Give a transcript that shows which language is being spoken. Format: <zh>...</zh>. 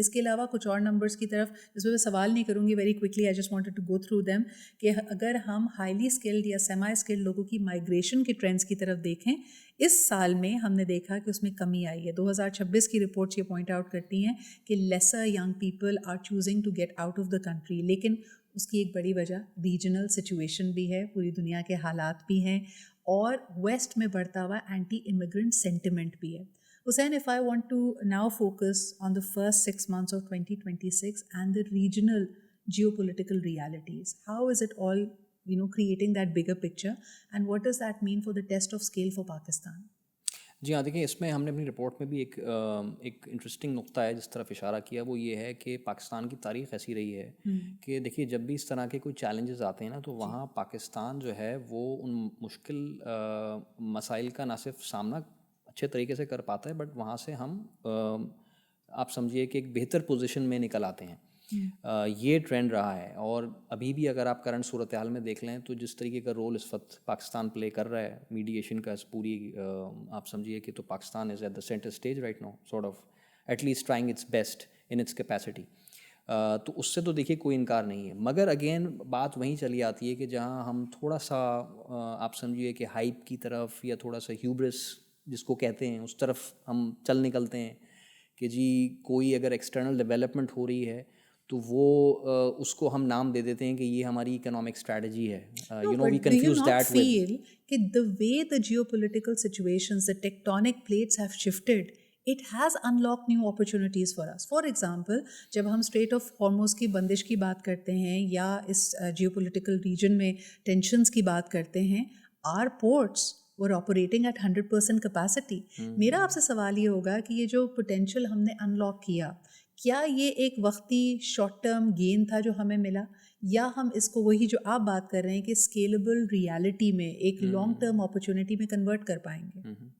<ur>اس کے علاوہ کچھ اور نمبرس کی طرف جس میں سوال نہیں کروں گی,</ur> <en>very quickly I just wanted to go through them,</en> <ur>کہ اگر ہم ہائیلی اسکلڈ یا سیمی اسکلڈ لوگوں کی مائگریشن کے ٹرینڈس کی طرف دیکھیں, اس سال میں ہم نے دیکھا کہ اس میں کمی آئی ہے.</ur> <en>2026</en> <ur>کی رپورٹس یہ پوائنٹ آؤٹ کرتی ہیں کہ</ur> <en>Lesser young people are choosing to get out of the country.</en> <ur>لیکن اس کی ایک بڑی وجہ ریجنل سچویشن بھی ہے, پوری دنیا کے حالات بھی ہیں, اور ویسٹ میں بڑھتا ہوا اینٹی امیگرنٹ سینٹیمنٹ بھی ہے.</ur> <en>Hussain, if I want to now focus on the first 6 months of 2026 and the regional geopolitical realities, how is it all, creating that bigger picture, and what does that mean for the test of scale for Pakistan?</en> <ur>جی ہاں, دیکھیں اس میں ہم نے اپنی report میں بھی ایک interesting نقطہ ہے جس طرف اشارہ کیا, وہ یہ ہے کہ پاکستان کی تاریخ ایسی رہی ہے کہ دیکھیے جب بھی اس طرح کے کوئی چیلنجز آتے ہیں نا, تو وہاں پاکستان جو ہے وہ ان مشکل مسائل کا نہ صرف سامنا اچھے طریقے سے کر پاتا ہے, بٹ وہاں سے ہم آپ سمجھیے کہ ایک بہتر پوزیشن میں نکل آتے ہیں. یہ ٹرینڈ رہا ہے, اور ابھی بھی اگر آپ کرنٹ صورتحال میں دیکھ لیں تو جس طریقے کا رول اس وقت پاکستان پلے کر رہا ہے میڈیشن کا, پوری آپ سمجھیے کہ تو پاکستان</ur> <en>Is at the centre stage right now, sort of at least trying its best in its capacity.</en> <ur>تو اس سے تو دیکھیے کوئی انکار نہیں ہے, مگر اگین بات وہیں چلی آتی ہے کہ جہاں ہم تھوڑا سا آپ سمجھیے کہ ہائپ کی طرف یا تھوڑا سا ہیوبرس جس کو کہتے ہیں اس طرف ہم چل نکلتے ہیں کہ جی کوئی اگر ایکسٹرنل ڈیولپمنٹ ہو رہی ہے تو وہ اس کو ہم نام دے دیتے ہیں کہ یہ ہماری اکنامک اسٹریٹجی ہے.</ur> <en>We confuse that feel کہ the way the geopolitical situations, the tectonic plates have shifted, it has unlocked new opportunities for us. For example,</en> <ur>جب ہم اسٹریٹ آف ہارموز کی بندش کی بات کرتے ہیں یا اس جیوپولیٹیکل ریجن میں ٹینشنس کی بات کرتے ہیں,</ur> <en>our ports were operating at 100% capacity.</en> <ur>میرا آپ سے سوال یہ ہوگا کہ یہ جو پوٹینشیل ہم نے انلاک کیا یہ ایک وقتی شارٹ ٹرم گین تھا جو ہمیں ملا, یا ہم اس کو وہی جو آپ بات کر رہے ہیں کہ اسکیلیبل ریالٹی میں ایک لانگ ٹرم اپرچونیٹی میں کنورٹ کر پائیں گے؟</ur>